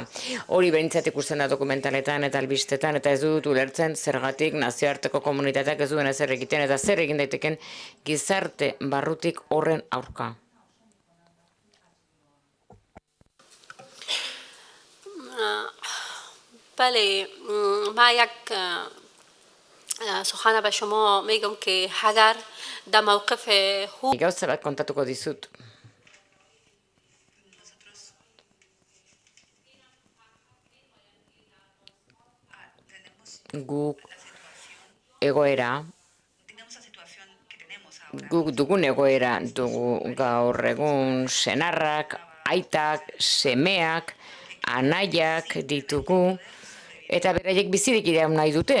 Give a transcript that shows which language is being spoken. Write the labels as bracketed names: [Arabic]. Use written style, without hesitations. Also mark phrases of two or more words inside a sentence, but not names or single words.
[Basque] Hori behintzat ikusten da dokumentaletan eta albistetan, eta ez dut ulertzen zergatik nazioarteko komunitateak ez duen ezer egiten, eta zer egin daiteken gizarte barrutik horren aurka. [Persian] بله ما یک سخن به شما میگم که اگر در موقف [Basque] Gauza bat kontatuko dizut. Guk dugun egoera dugu gaur egun senarrak, aitak, semeak, anaiak ditugu, eta beraiek bizirik iraun nahi dute.